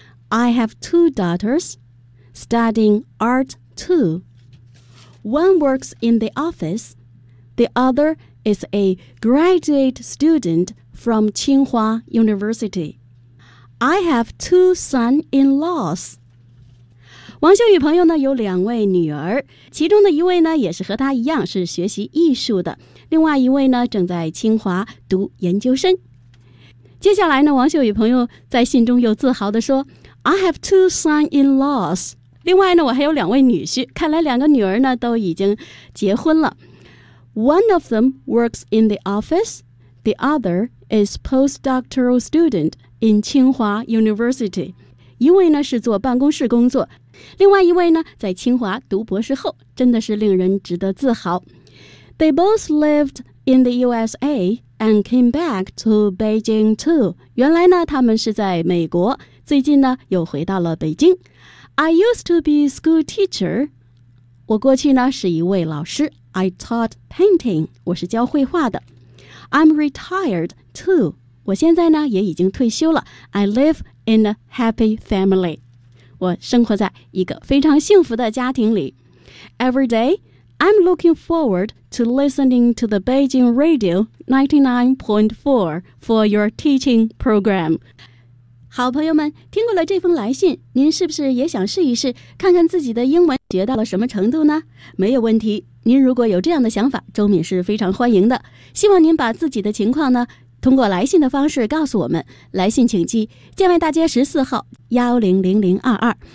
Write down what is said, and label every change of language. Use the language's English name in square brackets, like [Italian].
[English] I have 2 daughters studying art too. One works in the office. The other is a graduate student from Tsinghua University. I have 2 son-in-laws. [Chinese] 王秀宇朋友呢有两位女儿其中的一位呢也是和她一样是学习艺术的另外一位呢正在清华读研究生。接下来呢王秀宇朋友在信中又自豪地说 [English] I have 2 son-in-laws. [Chinese] 另外呢我还有两位女婿看来两个女儿呢都已经结婚了。 [English] One of them works in the office, the other is postdoctoral student in Tsinghua University. [Chinese] 一位呢是做办公室工作另外一位呢在清华读博士后真的是令人值得自豪。 [English] They both lived in the USA and came back to Beijing too. [Chinese] 原来呢，他们是在美国，最近呢又回到了北京。 [English] I used to be a school teacher. [Chinese] 我过去呢是一位老师。 [English] I taught painting. [Chinese] 我是教绘画的。 [English] I'm retired too. [Chinese] 我现在呢也已经退休了。 [English] I live in a happy family. [Chinese] 我生活在一个非常幸福的家庭里。 [English] Every day, I'm looking forward to listening to the Beijing Radio 99.4 for your teaching program. [Chinese] 好朋友们，听过了这封来信，您是不是也想试一试，看看自己的英文学到了什么程度呢？没有问题，您如果有这样的想法，周敏是非常欢迎的。希望您把自己的情况呢，通过来信的方式告诉我们。来信请寄建外大街14号100022。